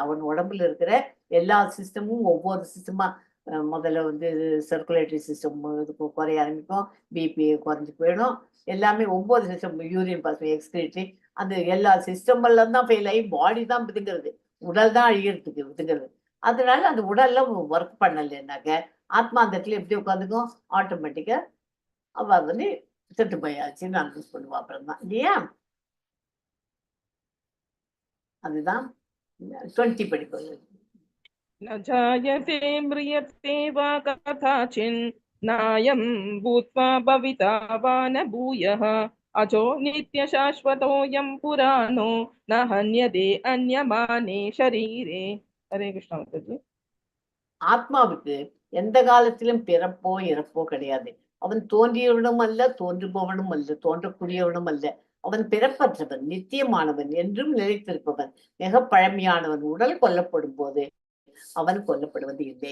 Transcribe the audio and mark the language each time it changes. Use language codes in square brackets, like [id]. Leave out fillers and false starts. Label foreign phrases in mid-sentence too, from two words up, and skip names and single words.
[ta] அவன் உடம்புல இருக்கிற எல்லா சிஸ்டமும் ஒவ்வொரு சிஸ்டமா முதல்ல வந்து [en] circulatory system [ta] குறைய ஆரம்பிக்கும், பிபி குறைஞ்சி போயிடும், எல்லாமே ஒவ்வொரு சிஸ்டம், [en] urine pass, [ta] எக்ஸ்கிரேட்டரி, அந்த எல்லா சிஸ்டம் எல்லாம் தான் ஃபெயில் ஆகி பாடி தான் பிதுங்கிறது, உடல் தான் அழிகிறதுக்கு பிதுங்கிறது. அதனால அந்த உடல்ல ஒர்க் பண்ணலைன்னாக்க ஆத்மா அந்த இடத்துல எப்படி உட்காந்துக்கும், ஆட்டோமேட்டிக்கா அவ வந்து செத்து போயாச்சுன்னு அனௌன்ஸ் பண்ணுவா. அப்புறம் தான் இல்லையா? அதுதான் 20 படிப்பது. [sa] न जायते म्रियते वा कथाचिन् नायं भूत्वा भविता वा न भूयः अजो नित्यशाश्वतोऽयं पुराणो न हन्यते अन्यमाने शरीरे. हरे कृष्ण माताजी. [ta] ஆத்மாவுக்கு எந்த காலத்திலும் பிறப்போ இறப்போ கிடையாது. அவன் தோன்றியவனும் அல்ல, தோன்றுபவனும் அல்ல, தோன்றக்கூடியவனும் அல்ல. அவன் பிறப்பற்றவன், நித்தியமானவன், என்றும் நிலைத்திருப்பவன், மிக பழமையானவன். உடல் கொல்லப்படும் போது அவன் கொல்லப்படுவது இல்லை.